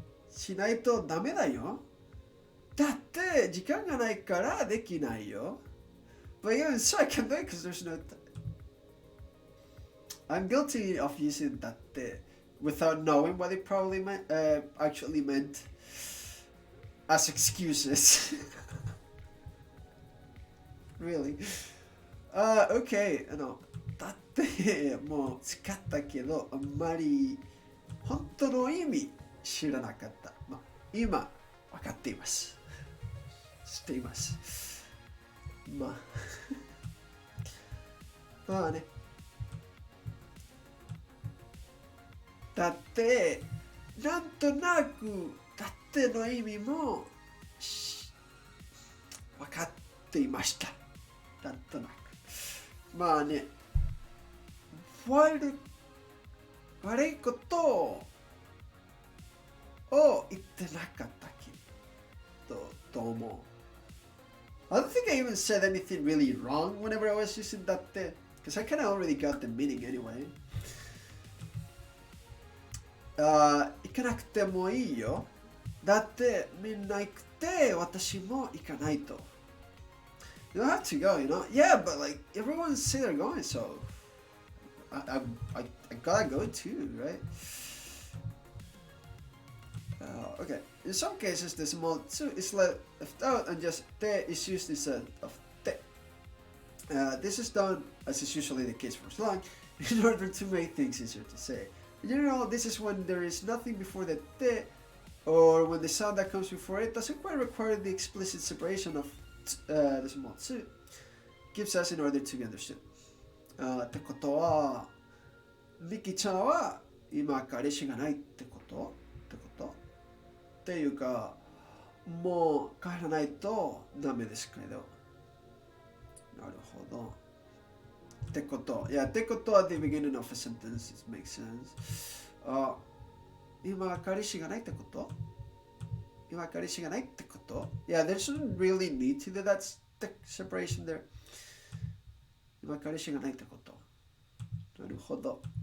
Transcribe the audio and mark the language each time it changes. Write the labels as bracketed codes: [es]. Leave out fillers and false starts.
[ja] しないとダメだよだって時間がないからできないよ [en] But even so I can't do it because there's no I'm guilty of using だって without knowing what it probably actually meant as excuses Really? Okay. [ja] だってもう使ったけどあんまり本当の意味知らなかった。まあ、今分かっています。知っています。まあね。だってなんとなくだっての意味も分かっていました。なんとなく。まあね、悪いことを言ってなかったけど、と思う。 [en] I don't think I even said anything really wrong whenever I was using だって、because I kind of already got the meaning anyway. [ja] 行かなくてもいいよ。だってみんな行くて私も行かないと。 [en] You don't have to go, you know? Yeah, but like everyone say they're going, so I gotta go too, right? Okay. In some cases, the small tsu is left out and just te is used instead of te. This is done, as is usually the case for slang, in order to make things easier to say. In general, this is when there is nothing before the te, or when the sound that comes before it doesn't quite require the explicit separation of the small tsu gives us in order to be understood. [ja] ってことは、ミキちゃんは今彼氏がないってことっていうか、もう帰らないとダメですけど。なるほど。ってこと。 [en] Yeah, ってことは at the beginning of a sentence, it makes sense. [ja] 今彼氏がないってこと今彼氏がないってこと [en] Yeah, there shouldn't really need to do that separation there. [ja] 今彼氏がないってことなるほど。